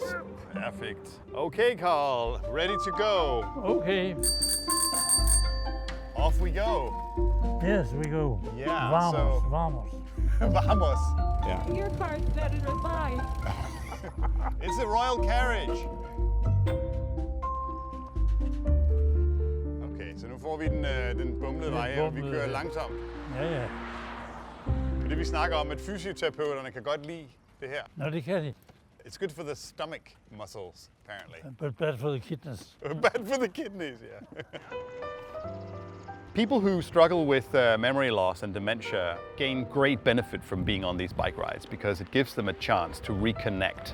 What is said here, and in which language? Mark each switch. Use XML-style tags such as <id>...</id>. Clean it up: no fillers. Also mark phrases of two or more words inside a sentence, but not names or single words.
<en>Perfect. Okay, Carl, ready to go. Okay. Off we go. Yes, we go. Yeah, Vamos. Vamos. Yeah. Your car's better than mine. It's a royal carriage.</en> <da>Okay, så nu får vi den bumlede vej her, og vi kører langsomt. Ja. Fordi vi snakker om, at fysioterapeuterne kan godt lide det her. No, det kan de.</da> <en>It's good for the stomach muscles, apparently. But bad for the kidneys. Bad for the kidneys, yeah. People who struggle with memory loss and dementia gain great benefit from being on these bike rides because it gives them a chance to reconnect.</en>